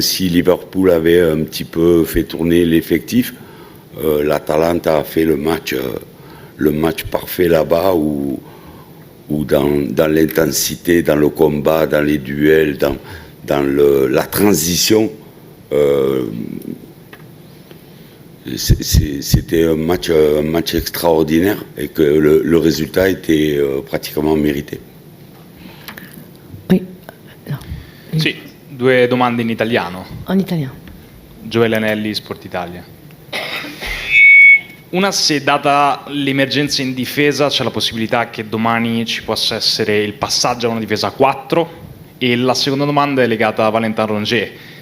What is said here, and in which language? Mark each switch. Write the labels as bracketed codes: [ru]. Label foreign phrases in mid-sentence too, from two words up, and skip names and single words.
[fr] si Liverpool avait un petit peu fait tourner l'effectif, l'Atalanta a fait le match parfait là-bas où dans l'intensité, dans le combat, dans les duels, dans la transition, c'était un match extraordinaire et que le résultat était pratiquement mérité. Oui. [it] Sì, 2 domande in italiano. [fr] En italien. [it] Gioele Anelli, Sport Italia. Una, se data l'emergenza in difesa c'è la possibilità che domani ci possa essere il passaggio a una difesa a 4, e la seconda domanda è legata a Valentin Rongier.